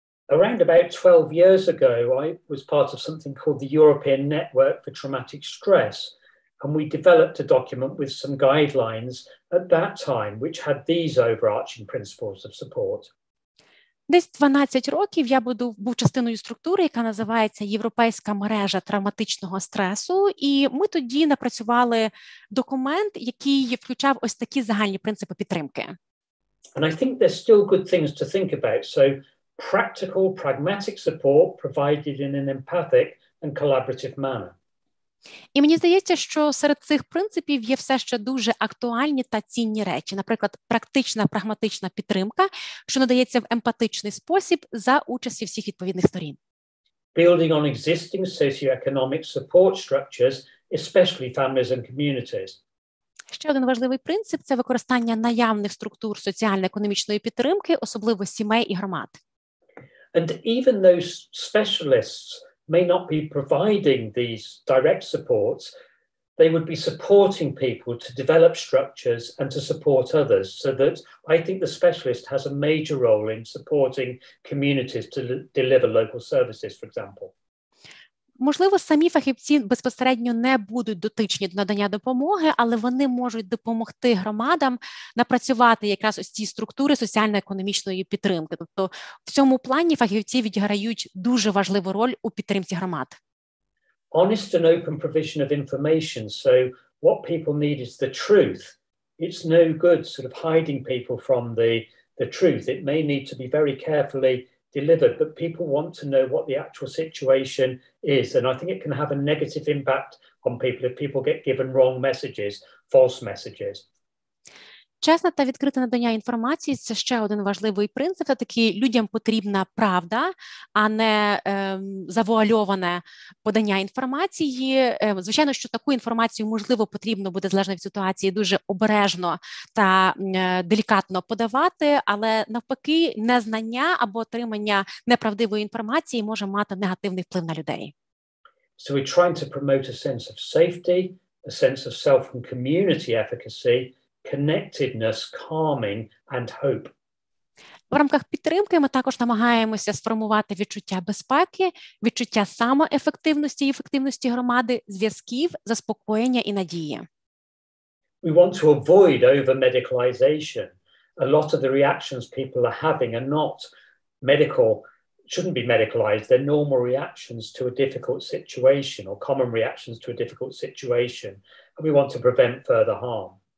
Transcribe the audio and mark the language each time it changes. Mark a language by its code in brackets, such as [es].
[en] Around about 12 years ago, I was part of something called the European Network for Traumatic Stress, and we developed a document with some guidelines at that time, which had these overarching principles of support. [uk] Десь 12 років я був частиною структури, яка називається Європейська мережа травматичного стресу, і ми тоді напрацювали документ, який включав ось такі загальні принципи підтримки. [en] And I think there's still good things to think about. So practical, pragmatic support provided in an empathic and collaborative manner. [uk] І мені здається, що серед цих принципів є все ще дуже актуальні та цінні речі. Наприклад, практична, прагматична підтримка, що надається в емпатичний спосіб за участі всіх відповідних сторін. [en] Building on existing socioeconomic support structures, especially families and communities. [uk] Ще один важливий принцип – це використання наявних структур соціально-економічної підтримки, особливо сімей і громад. [en] And even those specialists may not be providing these direct supports, they would be supporting people to develop structures and to support others. So that I think the specialist has a major role in supporting communities to deliver local services, for example. [uk] Можливо, самі фахівці безпосередньо не будуть дотичні до надання допомоги, але вони можуть допомогти громадам напрацювати якраз ось ці структури соціально-економічної підтримки. Тобто в цьому плані фахівці відіграють дуже важливу роль у підтримці громад. [en] Honest and open provision of information. So what people need is the truth. It's no good sort of hiding people from the truth. It may need to be very carefully delivered, but people want to know what the actual situation is. And I think it can have a negative impact on people if people get given wrong messages, false messages. [uk] Чесне та відкрите надання інформації – це ще один важливий принцип. Все-таки людям потрібна правда, а не завуальоване подання інформації. Звичайно, що таку інформацію, можливо, потрібно буде, залежно від ситуації, дуже обережно та делікатно подавати, але навпаки, незнання або отримання неправдивої інформації може мати негативний вплив на людей. [en] So we're trying to promote a sense of safety, a sense of self and community efficacy, connectedness, calming and hope. [uk] В рамках підтримки ми також намагаємося сформувати відчуття безпеки, відчуття самоефективності і ефективності громади, зв'язків, заспокоєння і надії. [en] We want to avoid over-medicalization. A lot of the reactions people are having are not medical, shouldn't be medicalized. They're normal reactions to a difficult situation or common reactions to a difficult situation. And we want to prevent further harm.